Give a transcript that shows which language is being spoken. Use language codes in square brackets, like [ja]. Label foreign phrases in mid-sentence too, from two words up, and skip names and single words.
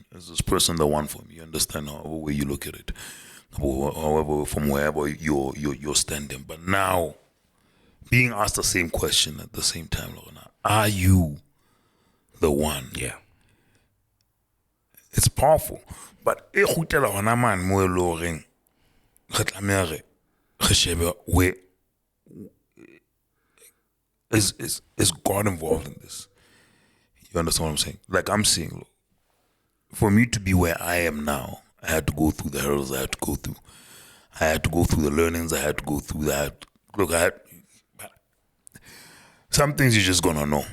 [en] Is this person the one for me? You understand however way you look at it, however from wherever you're standing. But now, being asked the same question at the same time, Lorna, are you the one? Yeah. It's powerful. But [st] e gotela hona man mo e le horeng re tlameha re shebe [en] where is God involved in this? You understand what I'm saying? Like I'm saying, look, for me to be where I am now, I had to go through the hurdles I had to go through. I had to go through the learnings I had to go through. Look, some things you're just gonna know.